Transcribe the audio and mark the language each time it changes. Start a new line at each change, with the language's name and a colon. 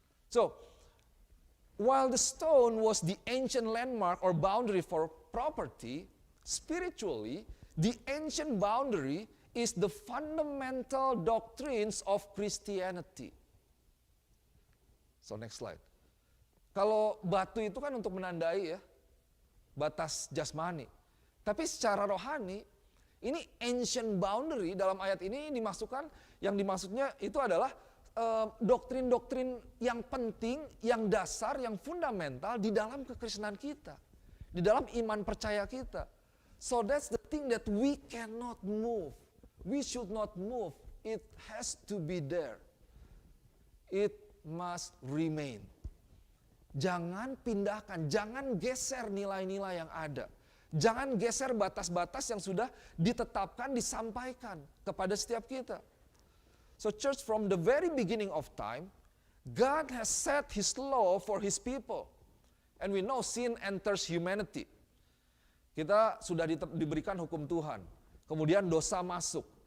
English: So, while the stone was the ancient landmark or boundary for property, spiritually, the ancient boundary is the fundamental doctrines of Christianity. So, next slide.
Indonesian: Kalau batu itu kan untuk menandai ya, batas jasmani. Tapi secara rohani, ini ancient boundary dalam ayat ini dimasukkan, yang dimaksudnya itu adalah doktrin-doktrin yang penting, yang dasar, yang fundamental di dalam kekristenan kita. Di dalam iman percaya kita.
English: So that's the thing that we cannot move. We should not move. It has to be there. It must remain.
Indonesian: Jangan pindahkan, jangan geser nilai-nilai yang ada. Jangan geser batas-batas yang sudah ditetapkan, disampaikan kepada setiap kita.
English: So church, from the very beginning of time, God has set His law for His people. And we know sin enters humanity.
Indonesian: Kita sudah diberikan hukum Tuhan. Kemudian dosa masuk.